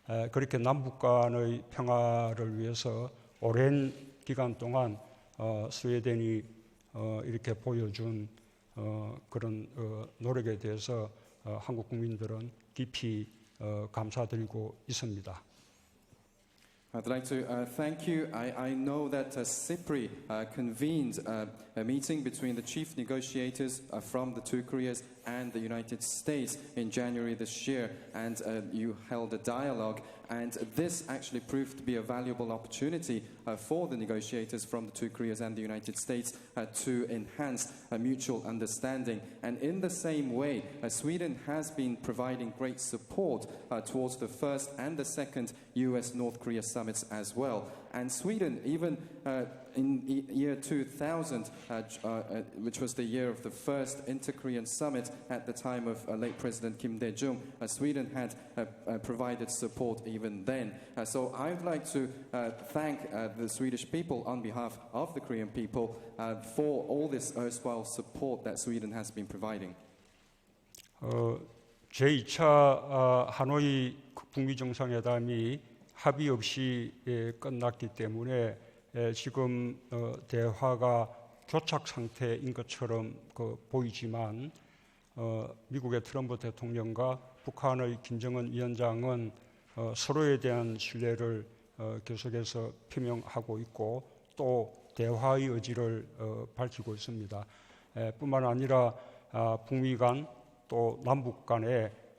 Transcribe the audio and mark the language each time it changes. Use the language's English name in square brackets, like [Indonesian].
[Korean] 그렇게 남북 간의 평화를 위해서 오랜 기간 동안 스웨덴이 이렇게 보여준 그런 노력에 대해서 한국 국민들은 깊이 감사드리고 있습니다. [English] I'd like to thank you. I know that CIPRI convened a meeting between the chief negotiators from the two Koreas and the United States in January this year, and you held a dialogue. And this actually proved to be a valuable opportunity for the negotiators from the two Koreas and the United States to enhance mutual understanding. And in the same way, Sweden has been providing great support towards the first and the second US-North Korea summits as well. And Sweden, even in year 2000, which was the year of the first inter-Korean summit at the time of late President Kim Dae-jung, Sweden had provided support even then. So I would like to thank the Swedish people on behalf of the Korean people for all this erstwhile support that Sweden has been providing. [Korean] 제2차 하노이 북미 정상회담이 합의 없이 끝났기 때문에 지금 대화가 교착 상태인 것처럼 보이지만 미국의 트럼프 대통령과 북한의 김정은 위원장은 서로에 대한 신뢰를 계속해서 표명하고 있고 또 대화의 의지를 밝히고 있습니다. 뿐만 아니라 북미 간 또 남북 간의